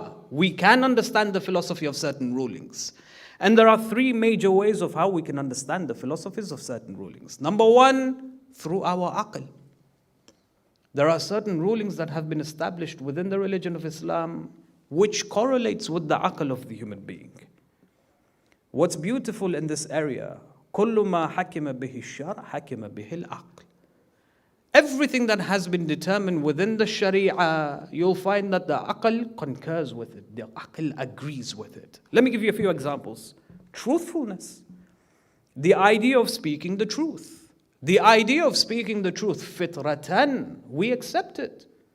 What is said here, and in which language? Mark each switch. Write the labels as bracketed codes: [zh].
[en] We can understand the philosophy of certain rulings. And there are three major ways of how we can understand the philosophies of certain rulings. Number one, through our aql. There are certain rulings that have been established within the religion of Islam which correlates with the aql of the human being. [ar] What's beautiful in this area, كُلُّ مَا حَكِمَ بِهِ الشَّرْعَ حَكِمَ بِهِ الْعَقْلِ. [en] Everything that has been determined within the Sharia, you'll find that the aql concurs with it, the aql agrees with it. Let me give you a few examples. Truthfulness, the idea of speaking the truth. The idea of speaking the truth, fitratan, we accept it.